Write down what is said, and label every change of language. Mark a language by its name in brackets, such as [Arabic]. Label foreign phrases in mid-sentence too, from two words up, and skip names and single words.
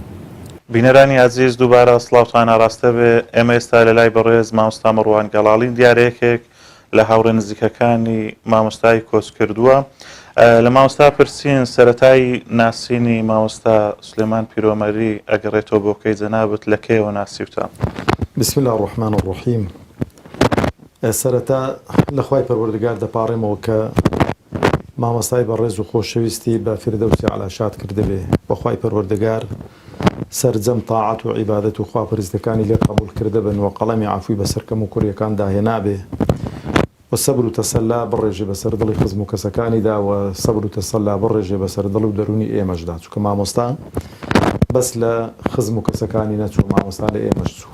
[Central Kurdish] بینەرانی عزیز دووبارە سڵاوتان ئاڕاستە بێ. ئێمە ئێستا لە لای بەڕێز مامۆستا مەڕوان گەڵاڵین، دیارەیەکێک لە هاوڕێ نزیکەکانی مامۆستای کۆچکردووە. لە مامۆستا پرسین سەرەتای ناسینی مامۆستا سلێمان پیرۆمەری ئەگەڕێتەوە بۆ کەی جەنابەت لە کەیەوە ناسیوتە؟ [Arabic] بسم الله الرحمن الرحیم. [Central Kurdish] سەرەتا لە خوای پەروەردگار دەپاڕێمەوە کە مامۆستای بەڕێز و خۆشەویستی بە فیردەوسی عەلا شاد کردبێ، بە خوای پەروەردگار سەرجەم تاعەت و عیبادەت و خواپەرستەکانی لێ قبوڵ کردە بن و قەڵەمی عەفوی بەسەرکەم و کوڕیەکان داهێنابێ و سەبر و تەسەلا بڕێژێ بەسەر دڵی خزم و کەسەکانیدا و سەبر و تەسەلا بڕێژێ بەسەر دڵ و دەرونی ئێمەشدا، چونکە مامۆستا بەس لە خزم و کەسەکانی نەچوو، مامۆستا لە ئێمەش چوو.